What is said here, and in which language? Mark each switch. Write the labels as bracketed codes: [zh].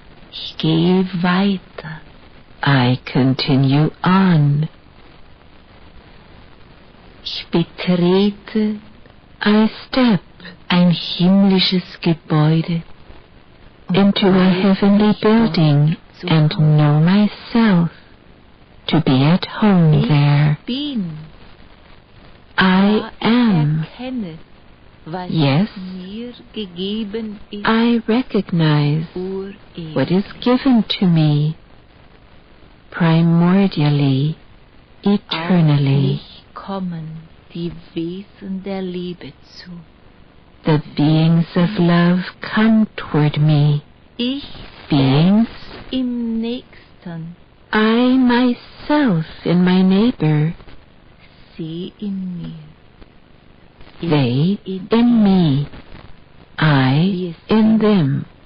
[de] Ich gehe weiter. [en] I continue on. [de] Ich betrete [en] I step [de] ein himmlisches Gebäude und [en] into a [de] weiß [en] heavenly [de] mich [en] building [de] dort zu [en] and [de] Hause. [en] know myself to be at home there. [de] Ich bin. [en] I [de] Da [en] am. [de] ich erkenne, was [en] Yes, [de] mir gegeben ist, [en] I recognize [de] urewig. [en] what is given to me primordially, [de] Auf [en] eternally. [de] mich kommen die Wesen der Liebe zu. [en] The beings of love come toward me. [de] Ich [en] Beings, [de] im Nächsten, [en] I myself in my neighbor, [de] sie in mir. Ich [en] they in in me, I in them.